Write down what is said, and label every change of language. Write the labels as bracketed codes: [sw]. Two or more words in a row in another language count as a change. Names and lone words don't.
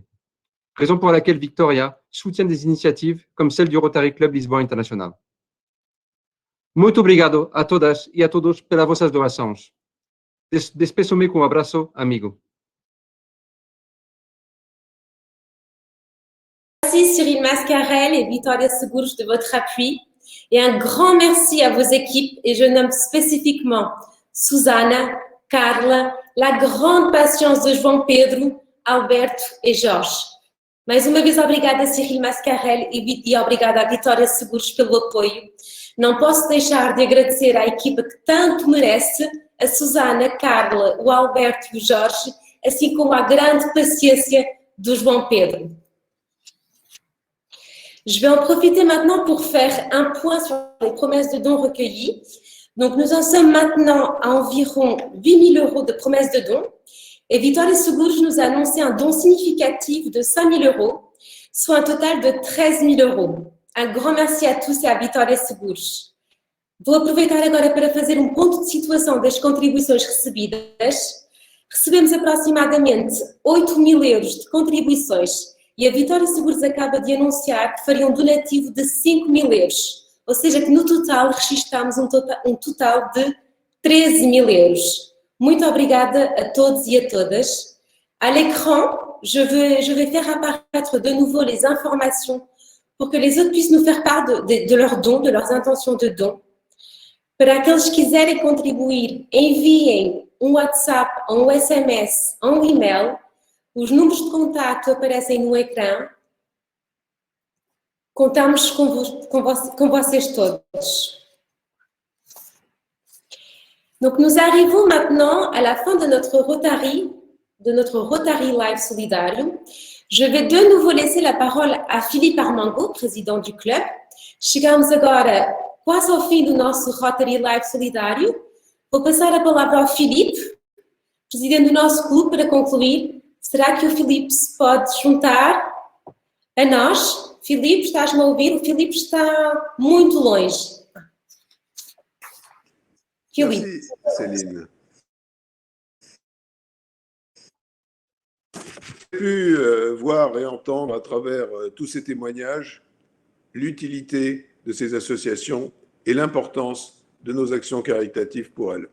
[fr] Raison pour laquelle Victoria soutient des initiatives comme celle du Rotary Club Lisboa International. [pt] Muito obrigado a todas e a todos pelas vossas doações. Despeço-me com um abraço amigo. [fr] Merci Cyril Mascarel et Victoria Seguros de votre appui et un grand merci à vos équipes et je nomme spécifiquement Susana, Carla, la grande patience de João Pedro, Alberto e Jorge. [pt] Mais uma vez, obrigada a Cyril Mascarel e obrigada à Victoria Seguros pelo apoio. Não posso deixar de agradecer à equipa que tanto merece, a Susana, Carla, o Alberto e o Jorge, assim como a grande paciência do João Pedro. [fr] Je vais en profiter maintenant pour faire un point sur les promesses de dons recueillies. Donc, nous en sommes maintenant à environ 8 000 € de promesses de dons. Et Victoria Seguros nous a annoncé un don significatif de 5 000 €, soit un total de 13 000 €. Un grand merci à tous e à Victoria Seguros. [pt] Vou aproveitar agora para fazer um ponto de situação das contribuições recebidas. Recebemos aproximadamente 8 000 € de contribuições e a Victoria Seguros acaba de anunciar que faria um donativo de 5 000 €. Ou seja, que no total registramos um total de 13 000 €. Muito obrigada a todos e a todas. [fr] À l'écran, je vais faire apparaître de nouveau les informations pour que les autres puissent nous faire part de leurs dons, de leurs intentions de dons. [pt] Para aqueles que quiserem contribuir, enviem um WhatsApp, um SMS, um e-mail. Os números de contato aparecem no ecrã. Contamos com vocês todos. [fr] Donc, nous arrivons maintenant à la fin de notre Rotary Live Solidário. Je vais de nouveau laisser la parole à Philippe Armango, président du club. [pt] Chegamos agora quase ao fim do nosso Rotary Live Solidário. Vou passar a palavra ao Philippe, presidente do nosso clube, para concluir. Será que o Philippe se pode juntar a nós? Philippe, estás-me a ouvir? O Philippe está muito longe. Philippe. [fr] Merci, Céline. J'ai pu voir et entendre à travers tous ces témoignages l'utilité de ces associations et l'importance de nos actions caritatives pour elles.